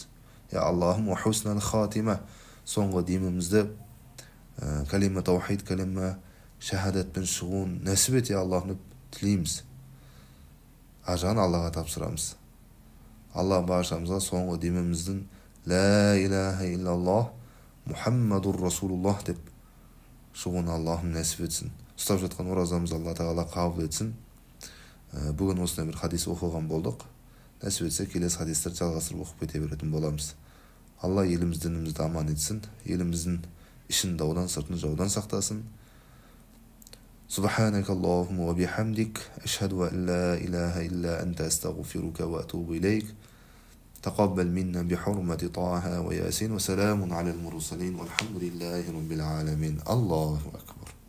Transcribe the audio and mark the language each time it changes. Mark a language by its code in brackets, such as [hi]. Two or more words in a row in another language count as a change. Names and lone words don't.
[kk] Я Аллахым [ar] حسن الخاتمة. [kk] Соңғы демімізді калима таухид, калима шахадатпен шығуын нәсіп ет, я Аллахым деп тілейміз. Ажан Аллаға тапсырамыз. Алла баршамызға соңғы деміміздің [ar] لا إله إلا الله محمد رسول الله [kk] деп шығуын Аллахым нәсіп етсін. Ұстап жатқан оразамыз Алла тағала қабыл етсін. Бүгін осындай бір хадис оқыған болдық. Нәсіп етсе келесі хадистерді жалғастырып оқып кете беретін боламыз. Алла еліміз дінімізді аман етсін, еліміздің ішін даудан, сыртын жаудан сақтасын. [ar] سبحانك اللهم وبحمدك أشهد أن لا إله إلا أنت أستغفرك وأتوب إليك. تقبل منا بحرمة طه وياسين وسلام على المرسلين والحمد لله رب العالمين. الله أكبر.